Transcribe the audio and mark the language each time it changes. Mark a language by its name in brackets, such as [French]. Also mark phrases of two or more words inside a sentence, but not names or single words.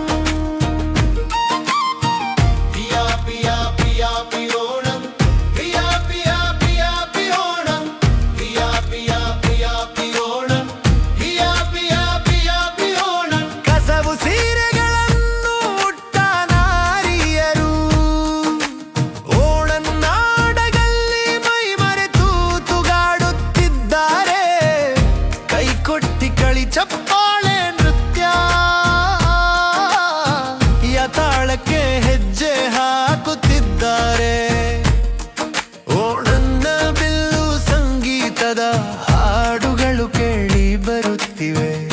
[English] Happy happy happy Onam, happy happy happy Onam, happy happy happy Onam, happy happy happy Onam. [Kannada] ಕಸವು ಸೀರೆಗಳನ್ನು ಉಟ್ಟ ನಾರಿಯರು ಓಣನ್ನಾಡಗಲ್ಲಿ ಮೈ ಮರೆತು ತೂಗಾಡುತ್ತಿದ್ದಾರೆ. ಕೈ ಕೊಟ್ಟಿ ಕಳಿ ಚಪ್ಪಾಳೆ ನೃತ್ಯ, ಯತಾಳಕ್ಕೆ ಹೆಜ್ಜೆ ಹಾಕುತ್ತಿದ್ದಾರೆ. ಓಣನ್ನ ಬಿಲ್ಲು ಸಂಗೀತದ ಹಾಡುಗಳು ಕೇಳಿ ಬರುತ್ತಿವೆ.